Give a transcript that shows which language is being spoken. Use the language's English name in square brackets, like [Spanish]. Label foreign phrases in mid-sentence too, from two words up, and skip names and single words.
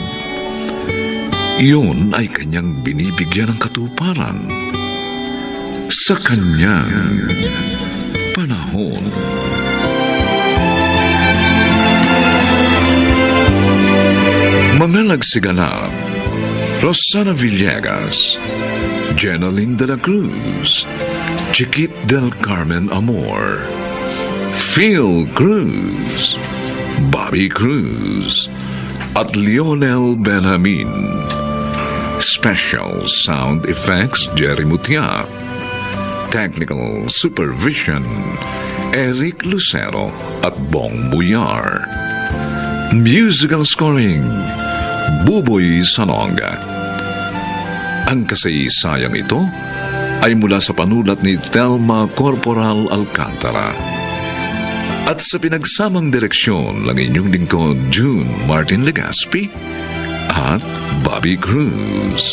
[Filipino] Iyon ay kanyang binibigyan ng katuparan sa kanyang panahon. Mga nagsiganap: Rosana Villegas, Jenaline de la Cruz, Chiquit del Carmen Amor, Phil Cruz, Bobby Cruz, at Lionel Benjamin. [English] Special Sound Effects Jerry Mutia. Technical Supervision Eric Lucero at Bong Buyar. Musical Scoring Buboy Salong. [Filipino] Ang kasaysayang ito ay mula sa panulat ni Thelma Corporal Alcantara at sa pinagsamang direksyon ng inyong lingkod June Martin Legaspi at Bobby Cruz.